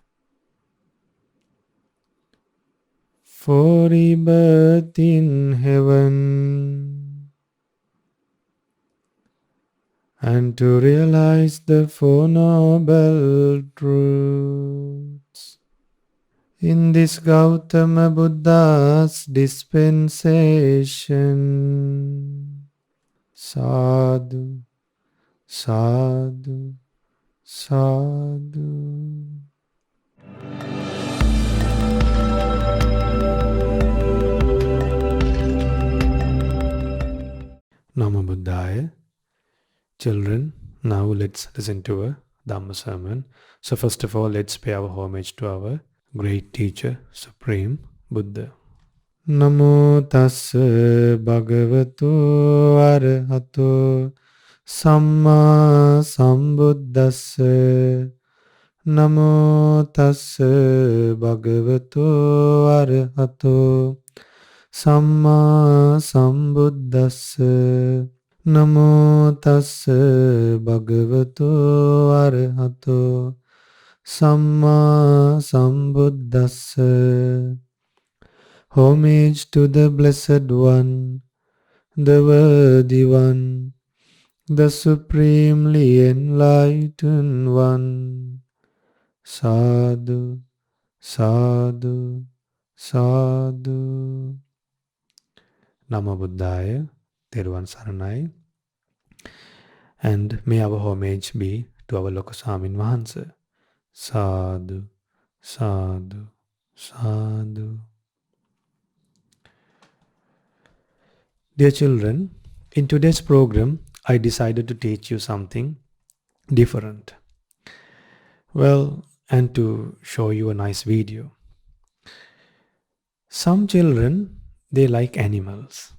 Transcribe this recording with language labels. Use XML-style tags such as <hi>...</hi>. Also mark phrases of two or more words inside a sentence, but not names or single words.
<en>for rebirth in heaven, and to realize the Four Noble Truths. In this Gautama Buddha's dispensation,</en> <pi>sadhu, sadhu, sadhu. Namo Buddhaya.</pi> <en>Children, now let's listen to a Dhamma sermon. So first of all, let's pay our homage to our great teacher, Supreme Buddha.</en> <pi>Namo tassa bhagavato arahato samma sambuddhassa. Namo tassa bhagavato arahato samma sambuddhassa. Namo tassa bhagavato arahato samma sambuddhassa.</pi> <en>Homage to the Blessed One, the Worthy One, the Supremely Enlightened One.</en> <pi>Sadhu, sadhu, sadhu. Namo Buddhaya,</pi> <si>තෙරුවන් සරණයි.</si> <en>And may our homage be to our</en> <si>ලෝකස්වාමීන් වහන්සේ.</si> <pi>Sadhu, sadhu, sadhu.</pi> <en>Dear children, in today's program, I decided to teach you something different. Well, and to show you a nice video. Some children, they like animals.</en>